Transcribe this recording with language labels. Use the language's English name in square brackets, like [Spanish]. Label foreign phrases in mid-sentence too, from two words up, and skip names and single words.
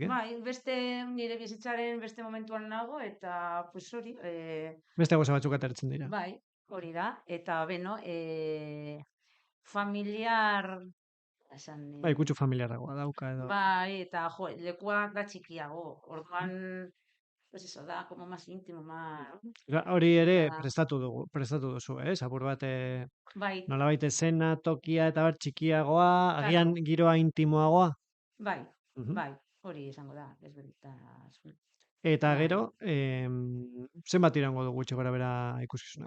[Basque] Bai, beste nire bizitzaren beste momentuan nago, eta hori... Beste goza batzuk atertzen dira. Bai, hori da. Eta, familiar... Bai, kutsu familiarragoa dauka edo. Bai, eta lekuak da txikiago. Orduan, [Spanish] pues eso da, como más íntimo, más... [Basque] Hori ere prestatu duzu, apur bat nolabait esena, tokia eta bar txikiagoa, agian giroa intimoagoa? Bai, hori izango da, ezberdintasun. Eta gero, zenbat iraungo dugu etxe gora bera ikuskizuna?